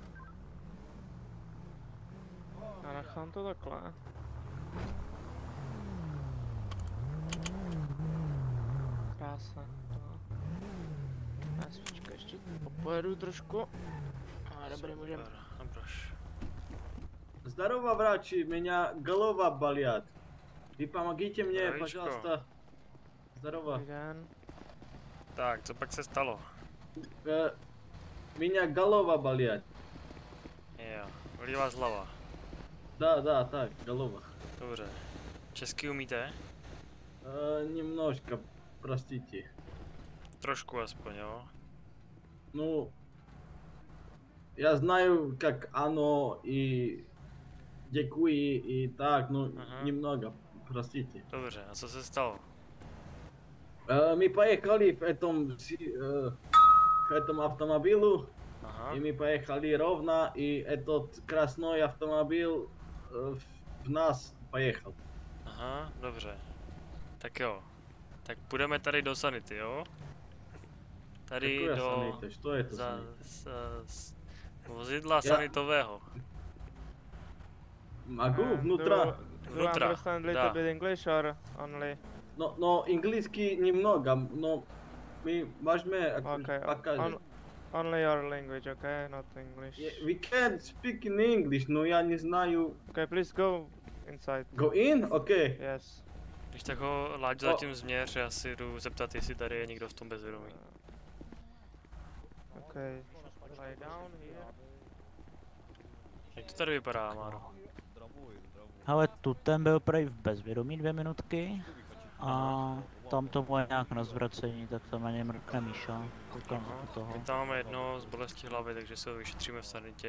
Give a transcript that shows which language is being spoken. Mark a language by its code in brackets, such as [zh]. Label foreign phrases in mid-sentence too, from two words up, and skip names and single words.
[cs] Já nechám to takhle. Krása. No. Já si počkej, ještě pojedu trošku. A dobrý, můžeme. Super, naproš. [ru] Здорово, врачи, меня голова болят. Вы помогите мне, Здоровичко. пожалуйста. Здорово. [cs] Dobrý den. Tak, co pak se stalo? [ru] Меня голова болят. [cs] Jo, bolí vás hlava. [ru] Да, так, голова. [cs] Dobře. Česky umíte? [ru] Немножко, простите. [cs] Trošku aspoň, jo? [ru] Ну, я знаю, как оно и děkuji и так, ну, [cs] Aha. [ru] немного, простите. [cs] Dobře, a co se stalo? [ru] My поехали в этом автомобилю, [cs] Aha, [ru] и мы поехали ровно, и этот красный автомобиль в нас поехал. [cs] aha, dobře. Tak jo. Tak půjdeme tady do sanity, jo? Tady [ru] Какое [cs] do... [ru] санита? Что это [cs] za, [ru] санита? [cs] vozidla Já- sanitového. [ru] Могу [cs] Do [ru] внутра? [en] you [ru] Vnutra, [en] understand a little [ru] da. [en] bit English or only? [ru] Но английский немного, но мы можем [en] Okay, [ru] показать. [en] only your language, okay, not English. We can speak in English, [ru] но я не знаю. [en] Okay, please go inside. Go in? Okay. Yes. [cs] Když tak ho Láďo zatím změř, já si jdu zeptat, jestli tady je někdo v tom bezvědomí. [en] Okay. Lie down here. [cs] Jak to tady vypadá, Máro? Ale tu ten byl prej v bezvědomí 2 minutky a tam to bylo nějak na zvracení, tak tam na něj mrkne Míša. Koukám Aha. do toho. My tam máme jedno z bolesti hlavy, takže se ho vyšetříme v sanitě